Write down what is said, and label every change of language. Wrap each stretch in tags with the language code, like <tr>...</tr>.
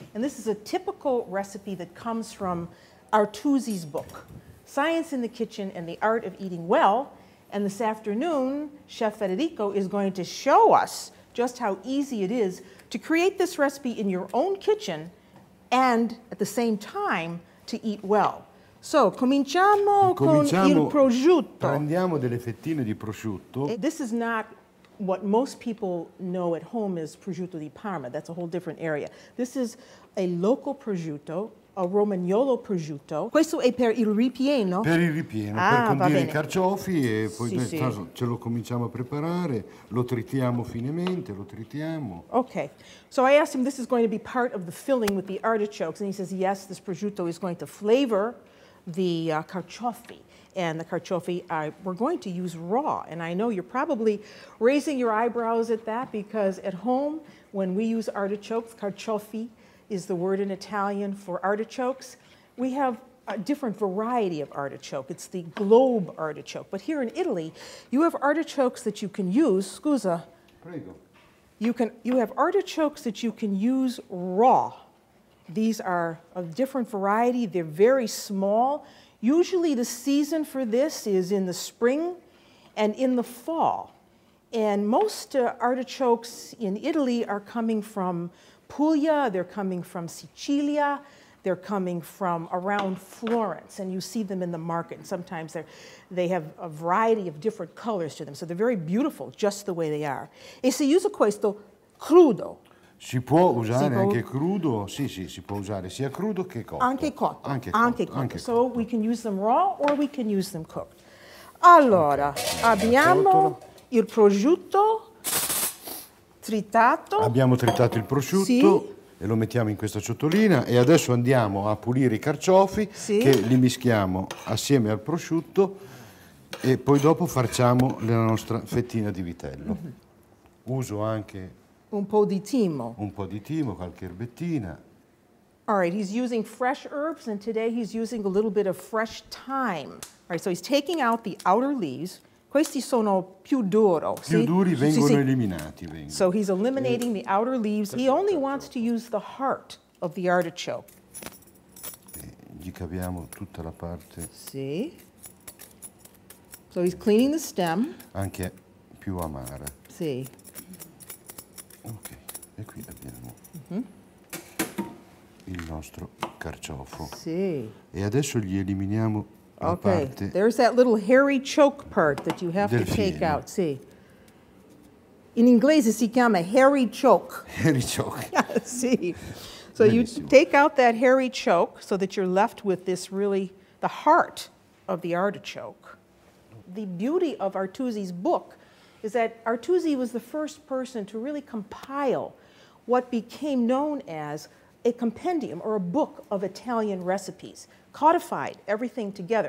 <en>And this is a typical recipe that comes from Artusi's book, Science in the Kitchen and the Art of Eating Well. And this afternoon, Chef Federico is going to show us just how easy it is to create this recipe in your own kitchen and at the same time to eat well.</en> <it>So, cominciamo con il prosciutto. Prendiamo delle fettine di prosciutto.</it> <en>This is not what most people know at home as prosciutto di Parma. That's a whole different area. This is a local prosciutto, a romagnolo prosciutto.</en> <it>Questo è per il ripieno? Per il ripieno, per condire i carciofi e poi ce lo cominciamo a preparare, lo tritiamo finemente, lo tritiamo.</it> <en>Okay, so I asked him, this is going to be part of the filling with the artichokes, and he says, yes, this prosciutto is going to flavor the carciofi. And the carciofi we're going to use raw. And I know you're probably raising your eyebrows at that because at home, when we use artichokes, carciofi is the word in Italian for artichokes. We have a different variety of artichoke. It's the globe artichoke. But here in Italy, you have artichokes that you can use,</en> <it>scusa. Prego.</it> <en>You have artichokes that you can use raw. These are of different variety. They're very small. Usually the season for this is in the spring and in the fall. And most artichokes in Italy are coming from Puglia, they're coming from Sicilia, they're coming from around Florence, and you see them in the market. And sometimes they have a variety of different colors to them, so they're very beautiful just the way they are.</en> <it>E si usa questo crudo. Si può usare anche crudo, sì, si può usare sia crudo che cotto. Anche cotto. Anche cotto.</it> <en>So we can use them raw or we can use them cooked.</en> <it>Allora, abbiamo il prosciutto tritato. Abbiamo tritato il prosciutto e lo mettiamo in questa ciotolina e adesso andiamo a pulire i carciofi che li mischiamo assieme al prosciutto e poi dopo farciamo la nostra fettina di vitello. Uso anche un po' di timo. Un po' di timo, qualche erbettina.</it> <en>All right, he's using fresh herbs, and today he's using a little bit of fresh thyme. All right, so he's taking out the outer leaves.</en> <it>Questi sono più duro. Più duri vengono eliminati.</it> <en>So he's eliminating the outer leaves. He only wants to use the heart of the artichoke.</en> <it>Gli caviamo tutta la parte. Sì.</it> <en>So he's cleaning the stem.</en> <it>Anche più amara. Sì. Ok, e qui abbiamo il nostro carciofo. Sì. E adesso gli eliminiamo la parte.</it> <en>There's that little hairy choke part that you have to take out.</en> <it>Sì. In inglese si chiama hairy choke.</it> <en>Hairy choke.</en> <it>Sì. So Benissimo.</it> <en>You take out that hairy choke so that you're left with this really, the heart of the artichoke. The beauty of Artusi's book is that Artusi was the first person to really compile what became known as a compendium or a book of Italian recipes, codified everything together.</en>